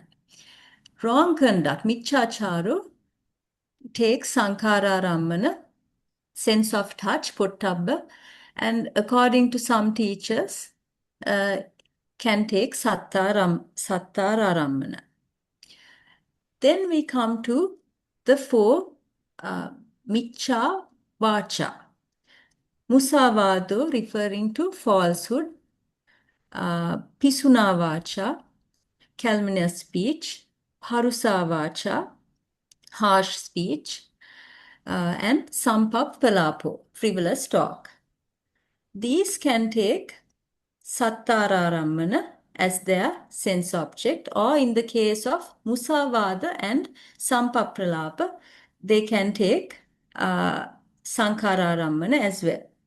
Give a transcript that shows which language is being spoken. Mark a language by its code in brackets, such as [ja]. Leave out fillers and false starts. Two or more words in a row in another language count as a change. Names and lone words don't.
[en] Wrong conduct, micchāchāro, takes saṅkhārārammana, sense of touch, pottabba, and according to some teachers, can take sattārārammana. Then we come to the four [pi] micchā vāca. [en] Musavādo referring to falsehood, [pi] pisuna vāca, [en] calumnious speech, [pi] parusa vāca, [en] harsh speech, and sampappalāpo, frivolous talk. These can take sattārārammana as their sense object, or in the case of musavāda and sampappalāpa, they can take saṅkhārārammana as well.